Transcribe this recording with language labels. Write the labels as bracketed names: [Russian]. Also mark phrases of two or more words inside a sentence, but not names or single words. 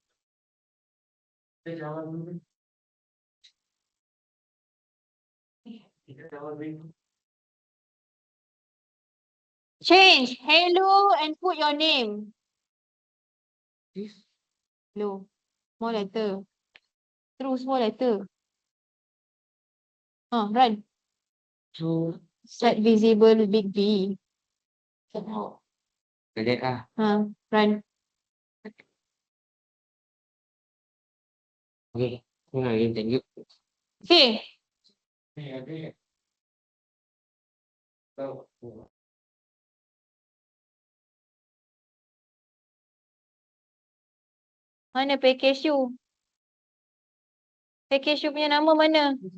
[English] Change hello and put your name. This Hello. Small letter. True small letter. Run. two Set visible big B. [Vietnamese] cái đấy à [English] Run. [Vietnamese] ok cái này em tính [Malay] Okay. Mana package you? Package you punya nama mana?